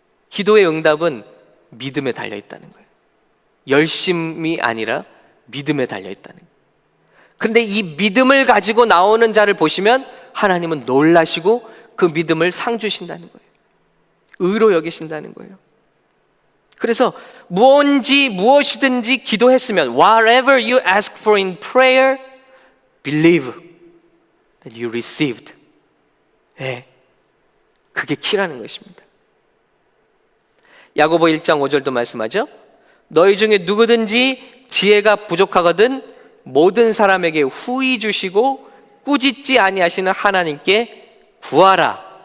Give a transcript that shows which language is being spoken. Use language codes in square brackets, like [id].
[ko] 기도의 응답은 믿음에 달려있다는 거예요. 열심이 아니라 믿음에 달려있다는 거예요. 그런데 이 믿음을 가지고 나오는 자를 보시면 하나님은 놀라시고 그 믿음을 상 주신다는 거예요. 의로 여기신다는 거예요. 그래서 무엇이든지 기도했으면 [en] whatever you ask for in prayer, believe that you received. [ko] 네, 그게 키라는 것입니다. 야고보 1장 5절도 말씀하죠. 너희 중에 누구든지 지혜가 부족하거든 모든 사람에게 후히 주시고 꾸짖지 아니하시는 하나님께 구하라.